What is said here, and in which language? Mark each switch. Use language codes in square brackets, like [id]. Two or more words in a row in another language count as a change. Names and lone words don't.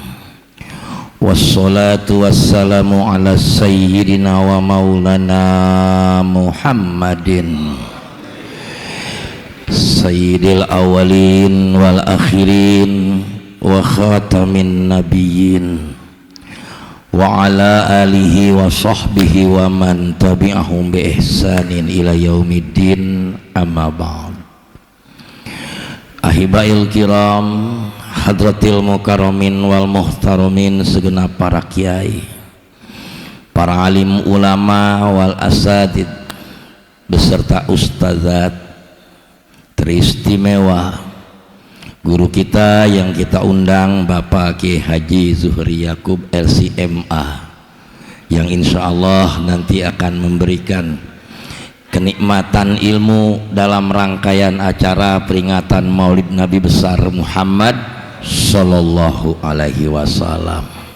[ar] والصلاة والسلام على سيدنا ومولانا محمد سيد الأولين والآخرين وخاتم النبيين وعلى آله وصحبه ومن تبعهم بإحسان إلى يوم الدين أما بعد. أحباء الكرام حضرات المكرمين والمحترمين, [id] segenap para kiai, para alim [ar] علماء والأسديد [id] beserta ustazat teristimewa, guru kita yang kita undang Bapak Kiai Haji Zuhri Yakub LCMA, yang [ar] إن شاء الله [id] nanti akan memberikan kenikmatan ilmu dalam rangkaian acara peringatan Maulid Nabi besar Muhammad [ar] صلى الله عليه وسلم.